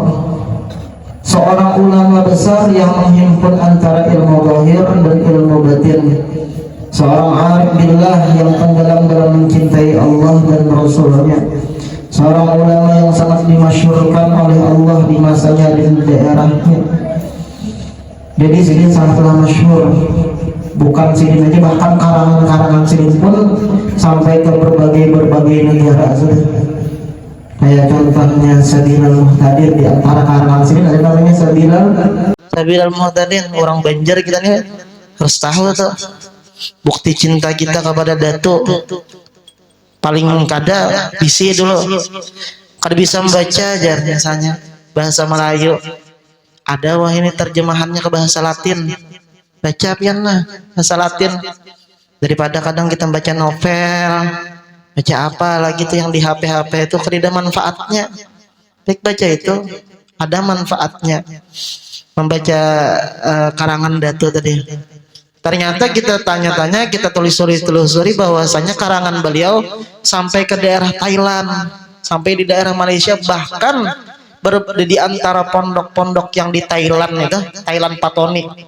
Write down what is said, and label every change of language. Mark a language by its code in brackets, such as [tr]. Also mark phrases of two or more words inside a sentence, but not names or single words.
[id] Seorang ulama besar yang menghimpun antara ilmu zahir dan ilmu batin. Seorang [ar] عارف بالله [id] yang tenggelam dalam mencintai Allah dan Rasulnya. Seorang ulama yang sangat dimasyhurkan oleh Allah di masanya dan daerahnya. Jadi sini sangatlah masyhur. Bukan Sidin aja, bahkan karangan-karangan Sidin pun sampai ke berbagai negara sudah. Kayak contohnya Sabilal Muhtadir, di antara karangan Sidin ada namanya Sabilal Muhtadir. Orang Banjar kita nih harus tahu tuh bukti cinta kita kepada Datuk. [bjn] Paling kada bisi dulu, kada bisa membaca aja misalnya bahasa Melayu. [id] Ada wah ini terjemahannya ke bahasa Latin. Baca pian lah bahasa Latin daripada kadang kita baca novel, baca apa lagi tuh yang di HP itu kerida manfaatnya. Baik baca itu ada manfaatnya. Membaca karangan Datuk tadi. Ternyata kita tanya-tanya, kita telusuri bahwasanya karangan beliau sampai ke daerah Thailand, sampai di daerah Malaysia, bahkan di antara pondok-pondok yang di Thailand itu, Thailand Patoni.